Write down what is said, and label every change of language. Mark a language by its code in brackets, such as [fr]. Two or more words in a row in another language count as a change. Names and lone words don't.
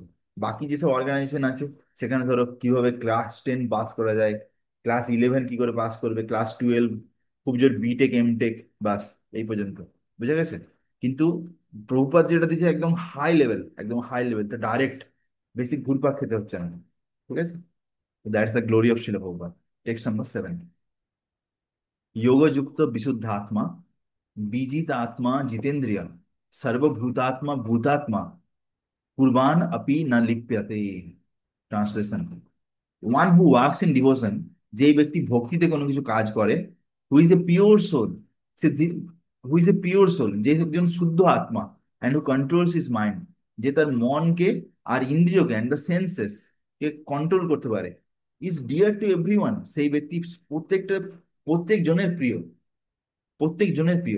[bn] বাকি যেসব অর্গানাইজেশন আছে, সেখানে ধরো কিভাবে ক্লাস 10 পাস করা যায়, ক্লাস 11 কি করে পাস করবে, ক্লাস 12 খুব জোর [en] BTech MTech, [bn] বাস এই পর্যন্ত। বুঝা গেছে। কিন্তু প্রভুপাদ যেটা দিচ্ছে একদম [en] high level, [bn] একদম [en] high level, [bn] তো ডাইরেক্ট, বেশি ঘুরপাক খেতে হচ্ছে না। ঠিক আছে। [en] That's the glory of Srila Prabhupada. Text number 7. [sa] योगयुक्त विशुद्ध आत्मा, बीजित आत्मा जितेंद्रिय, सर्वभूतात्मा भूतात्मा, कुर्बान अपि न लिप्यते। [en] Translation: One who works in devotion, [bn] যে ব্যক্তি ভক্তিতে কোনো কিছু কাজ করে, [en] who is a pure soul, [bn] সে [en] who is a pure soul, [bn] যে একজন শুদ্ধ আত্মা, [en] and who controls his mind, [bn] যে তার মনকে আর ইন্দ্রিয়কে [en] and the senses [bn] কে কন্ট্রোল করতে পারে, [en] is dear to everyone, [bn] সেই ব্যক্তি প্রত্যেকটা, প্রত্যেক জনের প্রিয়, প্রত্যেক জনের প্রিয়।